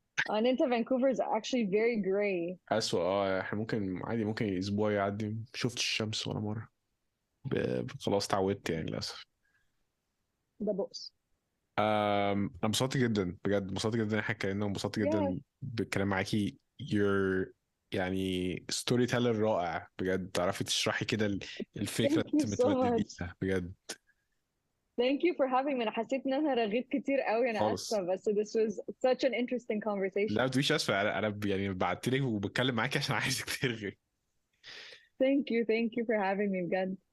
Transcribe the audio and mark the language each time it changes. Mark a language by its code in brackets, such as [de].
[en] and انت Vancouver is actually very gray. [ar] أسوأ احنا ممكن عادي ممكن أسبوع يعدي مشوفتش الشمس ولا مرة. خلاص اتعودت يعني للأسف. ده بؤس. أنا انبسطت جدا بجد، انبسطت جدا ان احنا اتكلمنا، وانبسطت جدا بالكلام معاكي. يعني [en] storyteller [ar] رائع بجد، تعرفي تشرحي كده الفكرة [en] Thank you so much. [ar] متمدديها بجد. [en] Thank you for having me. [ar] أنا حسيت إن أنا رغيت كتير قوي. أنا خالص. آسفة بس [en] this was such an interesting conversation. [ar] لا متقوليش اسفة، انا يعني بعتلك وبتكلم معاكي عشان عايزك ترغي. [en] Thank you for having me بجد.